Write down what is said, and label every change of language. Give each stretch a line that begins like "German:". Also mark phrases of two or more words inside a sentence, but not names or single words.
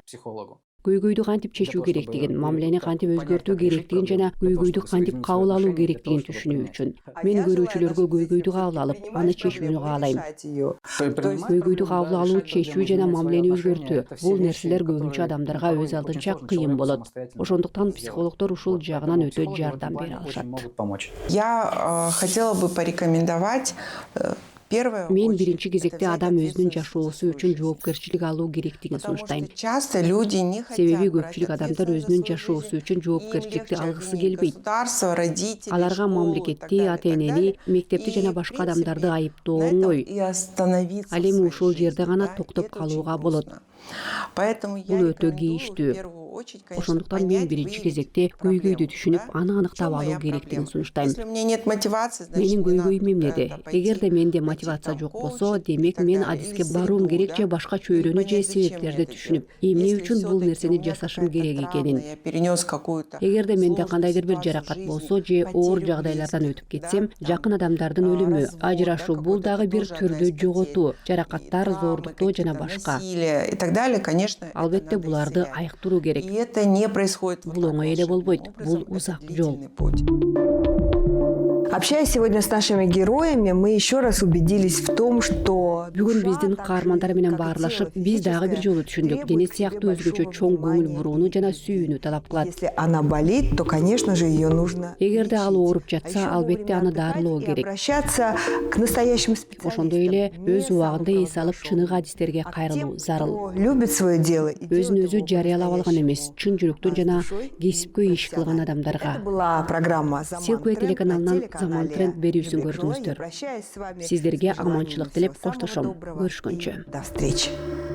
Kyrgyz: Көйгөйдү кантип чечүү керектигин, мамилени кантип өзгөртүү керектигин жана көйгөйдү кантип кабыл алуу керектигин түшүнүү үчүн мен көрүүчүлөргө көйгөйдү кабыл алып, аны чечүүнү каалайм. Көйгөйдү кабыл алуу, чечүү жана мамилени өзгөртүү бул нерселер көбүнчө адамдарга өз алдынча кыйын болот. Ошондуктан психологдор ушул жагынан өтө жардам бере алышат.
Russian: Я хотела бы порекомендовать
Kyrgyz: Мен биринчи кезекте адам өзүнүн жашоосу үчүн жоопкерчилик алуу керектигин сунуштайм. Себеби көпчүлүк адамдар өзүнүн жашоосу үчүн жоопкерчиликти алгысы келбейт. Аларга мамлекетти, ата-энени, мектепти жана башка адамдарды айыптоо оңой. Ал эми ушул жерде гана токтоп калууга болот.
Russian: Поэтому я
Kyrgyz: Бул өтө
Russian: рекомендую в
Kyrgyz: кейиштүү.
Russian: первую очередь, конечно,
Kyrgyz: Ошондуктан мен
Russian: понять,
Kyrgyz: биринчи
Russian: выявить
Kyrgyz: кезекте
Russian: проблему.
Kyrgyz: көйгөйдү түшүнүп, аны
Russian: В
Kyrgyz: аныктап
Russian: чём
Kyrgyz: алуу
Russian: моя
Kyrgyz: керектигин
Russian: проблема?
Kyrgyz: сунуштайм.
Russian: Если у меня нет мотивации, значит,
Kyrgyz: Менин
Russian: мне надо
Kyrgyz: көйгөйүм эмнеде?
Russian: пойти,
Kyrgyz: Эгерде менде
Russian: найти
Kyrgyz: мотивация
Russian: там
Kyrgyz: жок болсо,
Russian: коуча и
Kyrgyz: демек
Russian: так
Kyrgyz: мен
Russian: далее,
Kyrgyz: адиске
Russian: или
Kyrgyz: баруум
Russian: среду,
Kyrgyz: керек
Russian: да,
Kyrgyz: же башка
Russian: или
Kyrgyz: чөйрөнүү же
Russian: понять, зачем я
Kyrgyz: себептерди
Russian: это
Kyrgyz: түшүнүп,
Russian: делаю.
Kyrgyz: эмне
Russian: Если
Kyrgyz: үчүн бул
Russian: всё-таки
Kyrgyz: нерсени
Russian: у меня
Kyrgyz: жасашым
Russian: какая-то
Kyrgyz: керек
Russian: травма,
Kyrgyz: экенин.
Russian: я перенес какую-то
Kyrgyz: Эгерде менде
Russian: сложную
Kyrgyz: кандайдыр бир
Russian: ситуацию в
Kyrgyz: жаракат
Russian: жизни,
Kyrgyz: болсо же оор
Russian: потерю
Kyrgyz: жагдайлардан
Russian: близких,
Kyrgyz: өтүп кетсем,
Russian: да,
Kyrgyz: жакын
Russian: там,
Kyrgyz: адамдардын өлүмү,
Russian: развод,
Kyrgyz: ажырашуу
Russian: да,
Kyrgyz: бул
Russian: какой-то
Kyrgyz: дагы бир
Russian: тоже одна
Kyrgyz: түрдүү
Russian: из потерь.
Kyrgyz: жоготуу,
Russian: И
Kyrgyz: жаракаттар,
Russian: травмы
Kyrgyz: зордуктоо жана
Russian: какие-то,
Kyrgyz: башка.
Russian: насилие и так далее, конечно, это
Kyrgyz: Албетте
Russian: надо
Kyrgyz: буларды
Russian: исцелять.
Kyrgyz: айыктыруу керек.
Russian: И это не происходит вот
Kyrgyz: Бул
Russian: так
Kyrgyz: оңой эле
Russian: волшебным
Kyrgyz: болбойт.
Russian: образом,
Kyrgyz: Бул
Russian: это
Kyrgyz: узак жол.
Russian: длительный путь. Общаясь сегодня с нашими героями, мы еще раз убедились в том, что
Kyrgyz: Бүгүн биздин каармандар менен баарлашып, биз дагы бир жолу түшүндүк. Дене сыяктуу өзгөчө чоң көңүл бурууну жана сүйүүнү талап кылат.
Russian: если она болит, то, конечно же, ее нужно
Kyrgyz: Эгерде ал
Russian: лечить.
Kyrgyz: ооруп
Russian: А
Kyrgyz: жатса,
Russian: еще
Kyrgyz: албетте
Russian: вовремя
Kyrgyz: аны
Russian: отдыхать
Kyrgyz: дарылоо
Russian: и
Kyrgyz: керек.
Russian: обращаться к настоящим специалистам.
Kyrgyz: Ошондой эле
Russian: не
Kyrgyz: өз убагында
Russian: самым
Kyrgyz: эс алып, чыныгы адистерге
Russian: а
Kyrgyz: кайрылуу
Russian: тем,
Kyrgyz: зарыл.
Russian: кто любит свое дело и
Kyrgyz: Өзүн
Russian: делает
Kyrgyz: өзү
Russian: его
Kyrgyz: жарыялап алган эмес, чын жүрөктөн жана
Russian: душой и
Kyrgyz: кесипкөй иш кылган
Russian: профессионально.
Kyrgyz: адамдарга.
Russian: Это была программа «Заман
Kyrgyz: Силкуя
Russian: тренд» на
Kyrgyz: телеканалынан
Russian: телеканале
Kyrgyz: «Заман тренд» берүүсүн
Russian: Юлия Крылова. Я
Kyrgyz: көрдүңүздөр.
Russian: прощаюсь с вами
Kyrgyz: Сиздерге
Russian: с пожеланием
Kyrgyz: аманчылык
Russian: всего
Kyrgyz: тилеп
Russian: самого
Kyrgyz: коштошом.
Russian: доброго
Kyrgyz: Көрүшкөнчө.
Russian: и до встречи.